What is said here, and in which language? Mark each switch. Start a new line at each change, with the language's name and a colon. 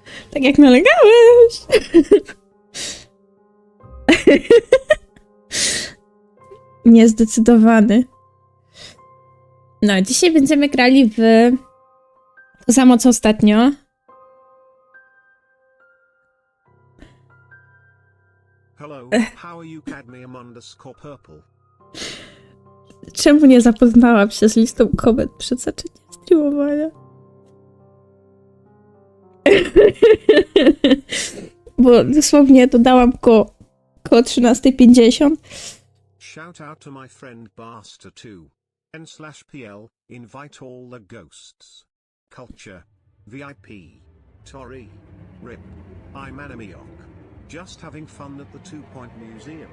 Polish: Tak jak nalegałeś. Niezdecydowany. No, dzisiaj będziemy grali w to samo co ostatnio.
English: Hello, how are you, cadmium_purple?
Polish: Czemu nie zapoznałam się z listą komend przed zaczęciem streamowania? Bo dosłownie dodałam koło 13:50.
English: Shout out to my friend Baster2. N/PL, invite all the ghosts. Culture. VIP. Tori. RIP. I'm Anemiok. Just having fun at the 2 Point Museum.